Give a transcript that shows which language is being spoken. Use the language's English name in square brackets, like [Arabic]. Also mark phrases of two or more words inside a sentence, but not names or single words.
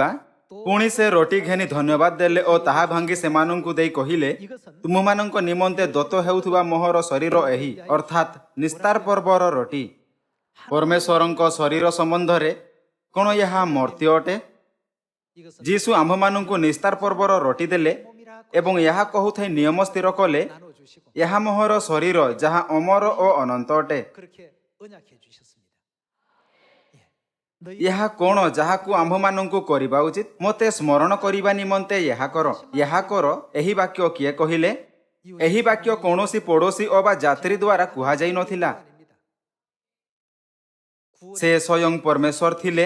[Odia] ପୁଣି ସେ ରୋଟୀ ଘେନି ଧନ୍ୟବାଦ ଦେଲେ ଓ ତାହା ଭାଙ୍ଗି ସେମାନଙ୍କୁ ଦେଇ କହିଲେ ତୁମମାନଙ୍କ ନିମନ୍ତେ ଦତ୍ତ ହେଉଥିବା ମୋହର ଶରୀର ଏହି ଅର୍ଥାତ ନିସ୍ତାର ପର୍ବର ରୋଟୀ। ପରମେଶ୍ୱରଙ୍କ ଶରୀର ସମ୍ବନ୍ଧ ରେ କଣ ଏହା ମର୍ତ୍ତ୍ୟ ଅଟେ। ଯୀଶୁ ଆମ୍ଭମାନଙ୍କୁ ନିସ୍ତାର ପର୍ବର ରୋଟୀ ଦେଲେ ଏବଂ ଏହା କହୁଥାଇ ନିୟମ ସ୍ଥିର କଲେ [Korean] 나눠 주시고 [Odia] ଏହା ମୋହର ଶରୀର ଯାହା ଅମର ଓ ଅନନ୍ତ ଅଟେ। [Korean] 그렇게 언약해 주셨습니다. 예. [Odia] ଏହା କଣ ଯାହାକୁ ଆମ୍ଭମାନଙ୍କୁ କରିବା ଉଚିତ ମତେ ସ୍ମରଣ କରିବା ନିମନ୍ତେ ଏହା କର ଏହି ବାକ୍ୟ କିଏ କହିଲେ। ଏହି ବାକ୍ୟ କୌଣସି ପଡ଼ୋଶୀ ଅବା ଯାତ୍ରୀ ଦ୍ୱାରା କୁହା ଯାଇ ନଥିଲା। ସେ ସ୍ୱୟଂ ପରମେଶ୍ୱର ଥିଲେ